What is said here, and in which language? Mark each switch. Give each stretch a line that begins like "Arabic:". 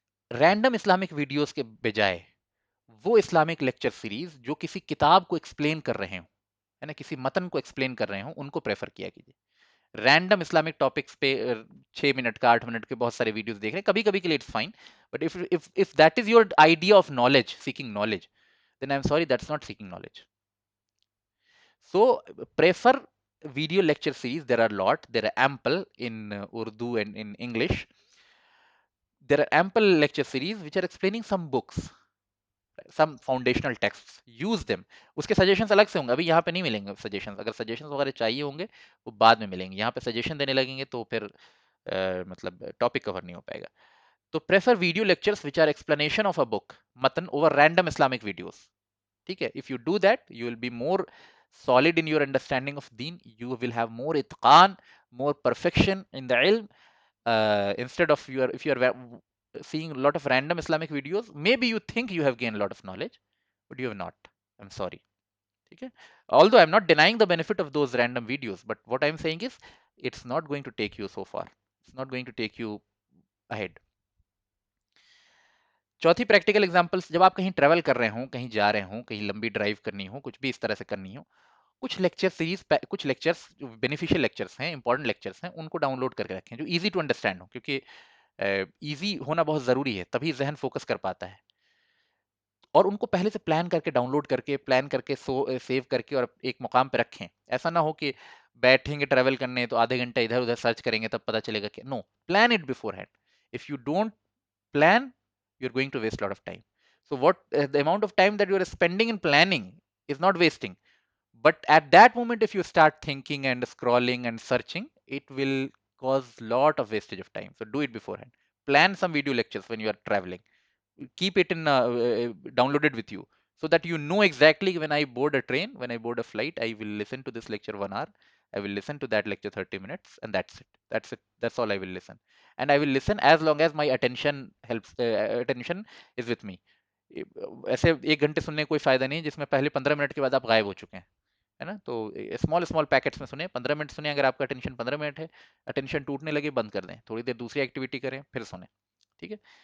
Urdu: Random Islamic videos کے بجائے وہ اسلامک لیکچر سیریز جو کسی کتاب کو ایکسپلین کر رہے ہوں، ہے نا، کسی متن کو ایکسپلین کر رہے ہوں، ان کو پریفر کیا کیجیے. رینڈم اسلامک ٹاپکس پہ 6 منٹ کا 8 منٹ کے بہت سارے ویڈیوز دیکھ رہے ہیں کبھی کبھی کے لیے
English: It's fine. But if that is your idea of knowledge, seeking knowledge, then I'm sorry, that's not seeking knowledge. So prefer video lecture series. There are a lot. There are ample in Urdu and in English. There are ample lecture series which are explaining some books, some foundational texts. Use them.
Urdu: اس کے suggestions الگ سے ہوں گے، ابھی یہاں پہ نہیں ملیں گے سجیشنز. اگر سجیشنز وغیرہ چاہیے ہوں گے وہ بعد میں ملیں گے. یہاں پہ سجیشن دینے لگیں گے تو پھر مطلب ٹاپک کور نہیں ہو پائے گا. تو
English: Prefer video lectures which are explanation of a book متن over random Islamic videos.
Urdu: ٹھیک ہے.
English: if you do that you will be more solid in your understanding of deen. You will have more itqan, more perfection in the ilm. Instead of if you are seeing a lot of random Islamic videos, maybe you think you have gained a lot of knowledge, but you have not. I'm sorry. Okay? Although I'm not denying the benefit of those random videos, but what I'm saying is it's not going to take you so far. It's not going to take you ahead.
Urdu: چوتھی practical examples, جب آپ کہیں travel کر رہے ہوں، کہیں جا رہے ہوں، کہیں لمبی ڈرائیو کرنی ہو، کچھ بھی اس طرح سے کرنی ہو، کچھ لیکچر سیریز، کچھ لیکچرس جو بینیفیشیل لیکچرس ہیں، امپورٹنٹ لیکچرس ہیں، ان کو ڈاؤن لوڈ کر کے رکھیں جو
English: easy to understand
Urdu: ہو. کیونکہ ایزی ہونا بہت ضروری ہے، تبھی ذہن فوکس کر پاتا ہے. اور ان کو پہلے سے پلان کر کے ڈاؤن لوڈ کر کے پلان کر کے سیو کر کے اور ایک مقام پہ رکھیں. ایسا نہ ہو کہ بیٹھیں گے ٹریول کرنے تو آدھے گھنٹے ادھر ادھر سرچ کریں گے تب پتہ چلے گا کہ نو.
English: Plan it beforehand. If you don't plan, you're going to waste a lot of time. So the amount of time that you're spending in planning is not wasting. But at that moment, if you start thinking and scrolling and searching, it will cause lot of wastage of time. So do it beforehand. Plan some video lectures when you are traveling. Keep it in downloaded with you so that you know exactly when I board a train, when I board a flight, I will listen to this lecture 1 hour. I will listen to that lecture 30 minutes, and that's it. That's it. That's all I will listen. And I will listen as long as my attention is with me.
Urdu: ایسے 1 گھنٹے سننے کوئی فائدہ نہیں جس میں پہلے 15 minute کے بعد آپ غائب ہو چکے ہیں. ہے نا. تو اسمال اسمال پیکٹس میں سنیں, 15 منٹ سنیں, اگر آپ کا اٹینشن 15 منٹ ہے, اٹینشن ٹوٹنے لگے بند کر دیں, تھوڑی دیر دوسری ایکٹیویٹی کریں, پھر سنیں. ٹھیک ہے.